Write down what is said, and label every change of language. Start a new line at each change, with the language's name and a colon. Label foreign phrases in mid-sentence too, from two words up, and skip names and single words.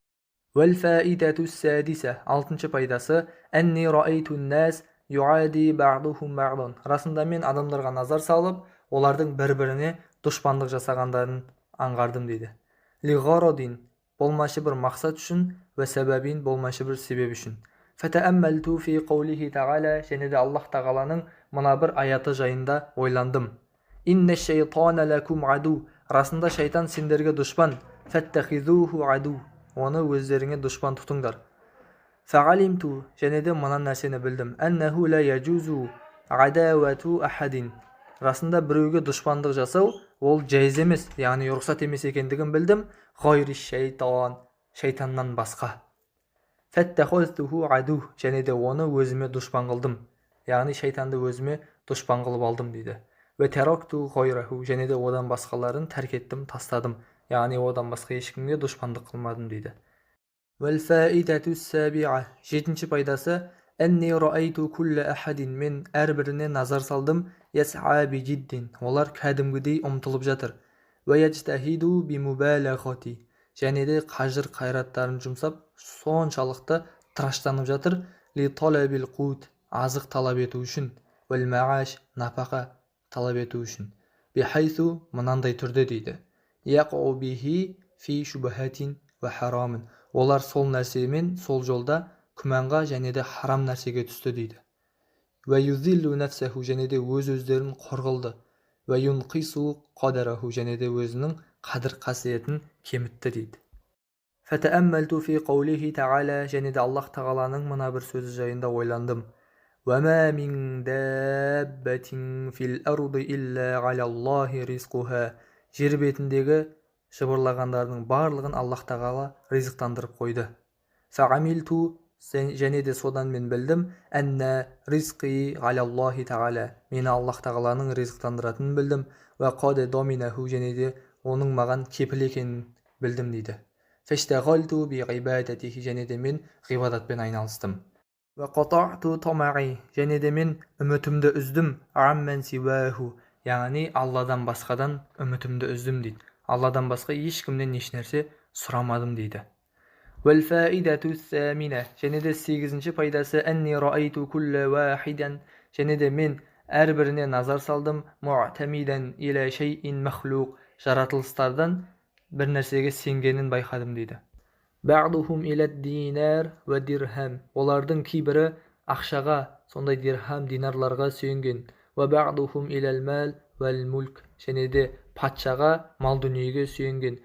Arabic: والفائدة السادسة,
Kazakh: алтыншы пайдасы,
Arabic: أني رأيت الناس يعادي بعضهم بعضا,
Kazakh: расында мен адамдарға назар салып, олардың бір-біріне дұшпандық жасағандарын аңғардым дейді.
Arabic: لغرض,
Kazakh: болмашы бір мақсат үшін,
Arabic: وسبب
Kazakh: болмашы бір себеп үшін.
Arabic: فتأملت في قوله تعالى,
Kazakh: және де Аллах тағаланың мына бір аяты жайында ойландым.
Arabic: إن الشيطان لكم عدو,
Kazakh: расында шайтан сендерге дұшпан.
Arabic: فاتخذوه عدوا,
Kazakh: оны өздеріңе дұшпан тұтыңдар. Фәғалимту, және де мына нәрсені білдім.
Arabic: أنه لا يجوز عداوة أحد,
Kazakh: расында біреуге дұшпандық жасау ол жайыз емес, яғни рұқсат емес екендігін білдім.
Arabic: غير الشيطان,
Kazakh: шайтаннан басқа.
Arabic: فاتخذته عدوا,
Kazakh: және де оны өзіме дұшпан қылдым, яғни шайтанды өзіме дұшпан қылып алдым дейді.
Arabic: وتركت غيره,
Kazakh: және де одан басқаларын тәрк еттім, тастадым, яғни одан басқа ешкімге дұшпандық қылмадым дейді.
Arabic: والفائدة السابعة,
Kazakh: жетінші пайдасы,
Arabic: أني رأيت كل أحد,
Kazakh: мен әрбіріне назар салдым,
Arabic: يسعى بجد,
Kazakh: олар кәдімгідей ұмтылып жатыр.
Arabic: ويجتهد بمبالغة,
Kazakh: және де қажыр қайраттарын жұмсап, соншалықты тыраштанып жатыр.
Arabic: لطلب القوت,
Kazakh: азық талап ету үшін.
Arabic: والمعاش,
Kazakh: напақа талап ету үшін. Бихайсу, мынандай түрде дейді.
Arabic: يقع به في شبهة وحرام,
Kazakh: олар сол нәрсемен, сол жолда күмәнға және де харам нәрсеге түсті дейді.
Arabic: ويذل نفسه,
Kazakh: және де өз-өздерін қорғылды.
Arabic: وينقص قدره,
Kazakh: және де өзінің қадір қасиетін кемітті дейді.
Arabic: فتأملت في قوله تعالى,
Kazakh: және де Аллах тағаланың мына бір сөзі жайында ойландым.
Arabic: وما من دابة في الأرض إلا على الله رزقها,
Kazakh: жер бетіндегі жыбырлағандардың барлығын Аллах тағала ризықтандырып қойды. Фәғамилту, және де содан мен білдім,
Arabic: أن رزقي على الله تعالى,
Kazakh: мені Аллах тағаланың ризықтандыратынын білдім.
Arabic: وقد ضمنه,
Kazakh: және де оның маған кепіл екенін білдім дейді.
Arabic: فاشتغلت بعبادته,
Kazakh: және де мен ғибадатпен айналыстым.
Arabic: وقطعت طمعي,
Kazakh: және де мен үмітімді үздім.
Arabic: عمن سواه,
Kazakh: яғни Алладан басқадан үмітімді үздім дейді. Алладан басқа ешкімнен ешнәрсе сұрамадым дейді.
Arabic: والفائدة الثامنة,
Kazakh: және де 8-ші пайдасы,
Arabic: أني رأيت كل واحد,
Kazakh: және де мен әрбіріне назар салдым.
Arabic: معتمدا إلى شيء مخلوق,
Kazakh: жаратылыстардан бір нәрсеге сенгенін байқадым дейді.
Arabic: بعضهم إلى الدينار والدرهم,
Kazakh: олардың кейбірі ақшаға, сондай дирхам, динарларға сүйенген.
Arabic: وبعضهم إلى المال والملك,
Kazakh: және де патшаға, мал дүниеге сүйенген.